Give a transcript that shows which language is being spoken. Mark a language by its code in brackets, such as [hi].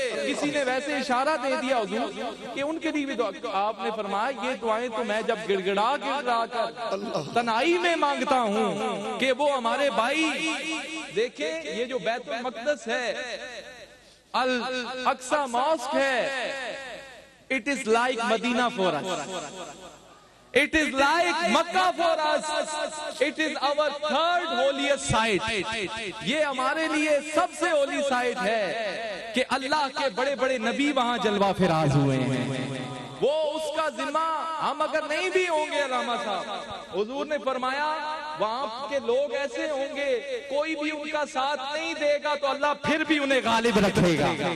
[ur] کسی نے ویسے اشارہ دے دیا حضور کہ ان کے لیے بھی دعا, آپ نے فرمایا یہ دعائیں تو میں جب گڑ گڑا کر تنہائی میں مانگتا ہوں کہ وہ ہمارے بھائی دیکھیں, یہ جو بیت المقدس ہے, الاقصی ماسک ہے, [en] it is like Medina for us. It is like Makkah for us. It is our third holiest site. [ur] یہ ہمارے لیے سب سے ہولی سائٹ ہے کہ اللہ کے بڑے بڑے نبی وہاں جلوہ فراز ہوئے ہیں. وہ اس کا ذمہ ہم اگر نہیں بھی ہوں گے, علامہ صاحب حضور نے فرمایا وہاں کے لوگ ایسے ہوں گے کوئی بھی ان کا ساتھ نہیں دے گا تو اللہ پھر بھی انہیں غالب رکھے گا.